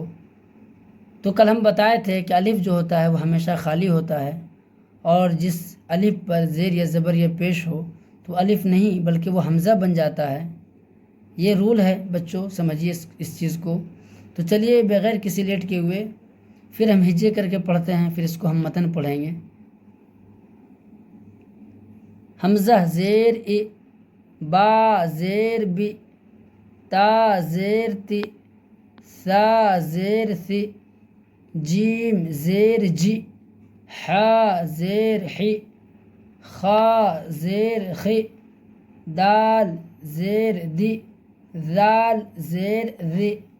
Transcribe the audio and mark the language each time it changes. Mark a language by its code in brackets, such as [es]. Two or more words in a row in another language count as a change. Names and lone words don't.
[ur] تو کل ہم بتائے تھے کہ الف جو ہوتا ہے وہ ہمیشہ خالی ہوتا ہے، اور جس الف پر زیر یا زبر یہ پیش ہو تو الف نہیں بلکہ وہ حمزہ بن جاتا ہے۔ یہ رول ہے بچوں، سمجھیے اس چیز کو۔ تو چلیے بغیر کسی لیٹ کے ہوئے پھر ہم ہجے کر کے پڑھتے ہیں، پھر اس کو ہم متن پڑھیں گے۔ حمزہ زیر ای، با زیر بی، تا زیر تی، ثا زیر ثی، جیم زیر جی، حا زیر حی، خا زیر خی، دال زیر دی، ذال زیر ذی،